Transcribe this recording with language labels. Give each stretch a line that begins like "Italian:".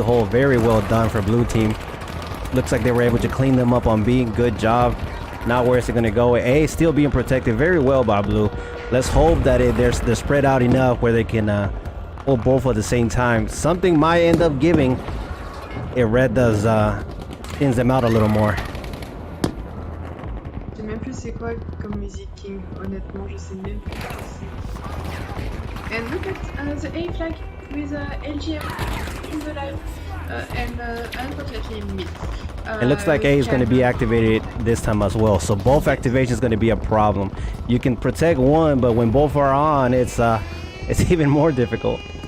English: Very well done for blue team. Looks like they were able to clean them up on B. Good job. Now where is it going to go? A still being protected very well by blue. Let's hope that they're spread out enough where they can hold both at the same time. Something might end up giving if red does thins them out a little more.
French: Je sais même plus c'est quoi comme musique King. Honnêtement, je sais même plus.
English: And look at the A flag with LGM in the live and unfortunately mid. It looks like A is going to be activated this time as well, so both activations is going to be a problem. You can protect one, but when both are on, it's even more difficult.